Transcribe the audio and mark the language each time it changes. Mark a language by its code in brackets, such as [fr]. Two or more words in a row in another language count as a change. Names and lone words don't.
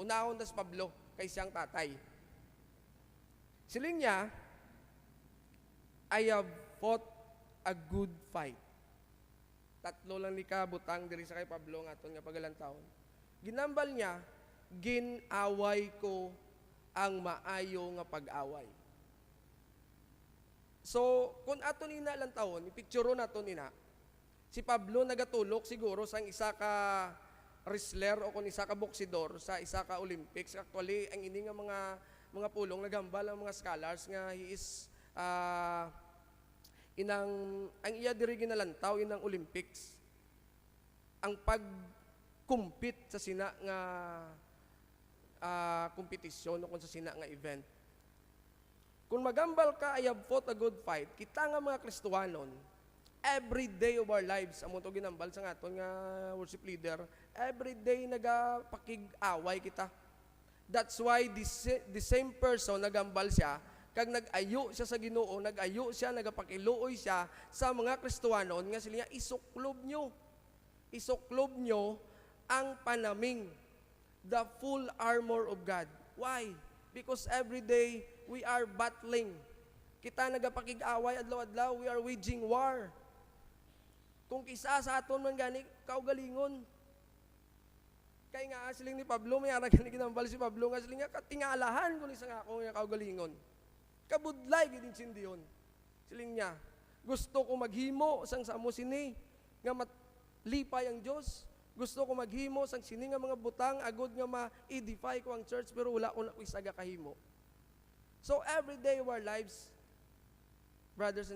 [hil] Unahon das Pablo kay siyang tatay. Siling niya, [en] I have fought a good fight. [hil] Tatlo lang ni kabutang diri sa kay Pablo nga aton nga pagalantawon. Ginambal niya, ginaway ko ang maayo nga pag-away. So, kung aton ina lang taon, ipicture naton ina, si Pablo nagatulok siguro sang isa ka wrestler o kung isa ka boksidor sa isa ka Olympics. Actually, ang ini nga mga pulong nagambal ang mga scholars nga [en] he is [hil] ang iya diri ginalantaw inang Olympics. Ang pag-compete sa sina nga kompetisyon o kung sa sina nga event. Kung magambal ka, [en] I have fought a good fight, [hil] kita nga mga Kristohanon, [en] every day of our lives, [hil] amon to ginambal sa aton nga [en] worship leader, every day [hil] nagapakig-away kita. [en] That's why the same person [hil] nagambal siya, kag nag-ayo siya sa Ginoo, nag-ayo siya, nagapakiluoy siya sa mga Kristohanon, nga sila niya, isuklob nyo ang panaming, [en] the full armor of God. Why? Because every day, we are battling. [hil] Kita nagapakig-away adlaw-adlaw, [en] we are waging war. [hil] Kung kisa sa aton man gani, kaugalingon. Kay nga siling ni Pablo, may ara gani ginambal si Pablo, nga siling nga katingalahan ko ni sa ako nga kaugalingon. Kabudlay gidin sindiyon. Siling niya, gusto ko maghimo sang samo sini nga matlipay ang Dios. Gusto ko maghimo sang sini nga mga butang agud nga ma-edify ko ang church, pero wala ko na isaga kahimo. [en] So every day of our lives, brothers and